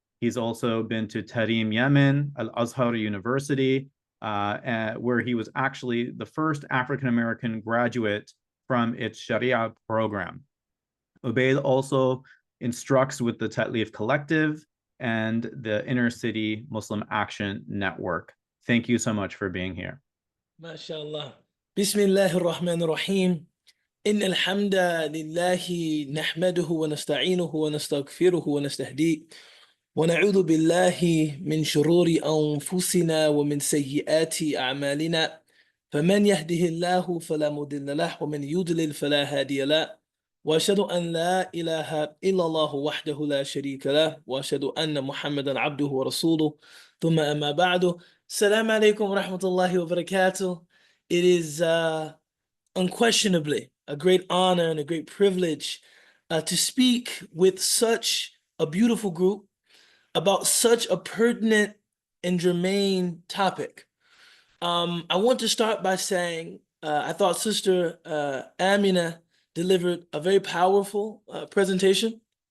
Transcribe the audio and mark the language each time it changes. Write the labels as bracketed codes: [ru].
[en] He's also been to Tarim, Yemen, Al-Azhar University, where he was actually the first African-American graduate from its Sharia program. Ubaid also instructs with the Tatlif Collective and the Inner City Muslim Action Network. Thank you so much for being here. MashaAllah. [ar] Bismillahir Rahmanir Rahim. إن الحمد لله نحمده ونستعينه ونستغفره ونستهديه ونعوذ بالله من شرور أنفسنا ومن سيئات أعمالنا فمن يهده الله فلا مضل له ومن يضلل فلا هادي له وأشهد أن لا إله إلا الله وحده لا شريك له وأشهد أن محمدا عبده ورسوله ثم أما بعد السلام عليكم ورحمة الله وبركاته. [en] It is unquestionably a great honor and a great privilege to speak with such a beautiful group about such a pertinent and germane topic. I want to start by saying I thought Sister Amina delivered a very powerful presentation.